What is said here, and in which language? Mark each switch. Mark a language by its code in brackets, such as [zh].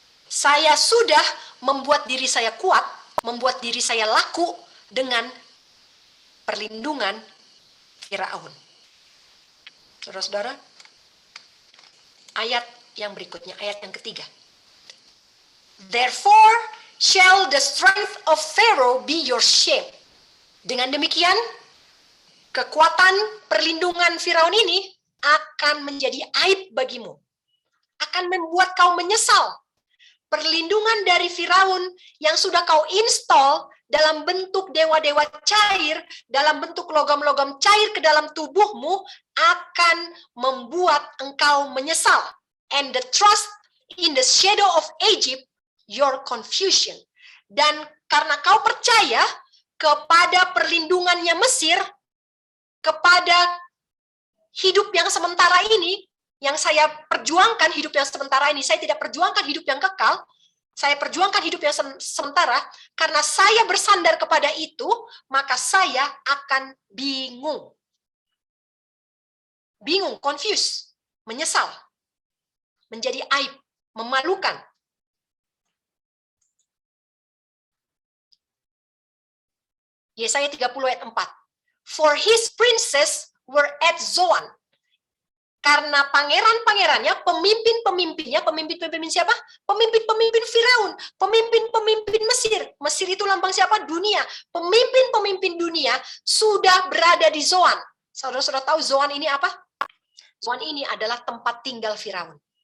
[id] Saya sudah membuat diri saya kuat, membuat diri saya laku dengan perlindungan Firaun. Saudara-saudara, ayat yang berikutnya, ayat yang ketiga. [en] Therefore shall the strength of Pharaoh be your shame. [id] Dengan demikian, kekuatan perlindungan Firaun ini akan menjadi aib bagimu. Akan membuat kau menyesal. Perlindungan dari Firaun yang sudah kau install dalam bentuk dewa-dewa cair, dalam bentuk logam-logam cair ke dalam tubuhmu, akan membuat engkau menyesal. [en] And the trust in the shadow of Egypt, your confusion. [id] Dan karena kau percaya kepada perlindungannya Mesir, kepada hidup yang sementara ini, yang saya perjuangkan hidup yang sementara ini, saya tidak perjuangkan hidup yang kekal, saya perjuangkan hidup yang sementara, karena saya bersandar kepada itu, maka saya akan bingung. Bingung, confused, menyesal, menjadi aib, memalukan. Yesaya 30 ayat 4. [en] For his princes were at Zoan. [id] Karena pangeran-pangerannya, pemimpin-pemimpinnya, pemimpin-pemimpin siapa? Pemimpin-pemimpin Firaun, pemimpin-pemimpin Mesir. Mesir itu lambang siapa? Dunia. Pemimpin-pemimpin dunia sudah berada di Zoan. Saudara-saudara tahu Zoan ini apa? Zoan ini adalah tempat tinggal Firaun.